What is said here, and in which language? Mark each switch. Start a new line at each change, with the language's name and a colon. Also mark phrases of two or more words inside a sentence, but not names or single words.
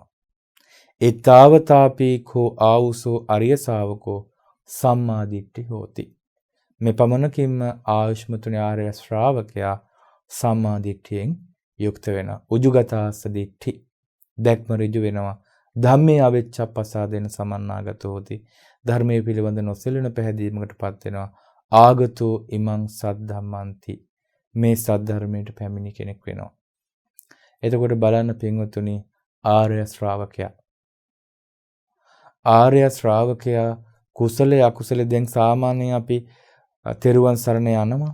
Pali: ඊතාවතාපි කෝ ආවුසෝ අරිය ශාවකෝ සම්මා දිට්ඨි හෝති.
Sinhala: මේ පමණකින්ම ආයුෂ්මතුනි ආර්ය ශ්‍රාවකයා සම්මා දිට්ඨියෙන් යුක්ත වෙනවා.
Pali: උජුගතාස්ස දිට්ඨි
Sinhala: දැක්ම ඍජු වෙනවා.
Pali: ධම්මේ අවෙච්ඡප්පසාදෙන සමන්නාගතෝ හෝති.
Sinhala: ධර්මයේ පිළිබඳ නොසැලෙන පැහැදීමකටපත් වෙනවා.
Pali: ආගතෝ ඉමං සද්ධම්මන්ති.
Sinhala: මේ සද්ධර්මයට පැමිණි කෙනෙක් වෙනවා. එතකොට බලන්න පින්වතුනි, ආර්ය ශ්‍රාවකයා. ආර්ය ශ්‍රාවකයා කුසලයේ අකුසලයේ දැන් සාමාන්‍යයෙන් අපි තෙරුවන් සරණ යනවා.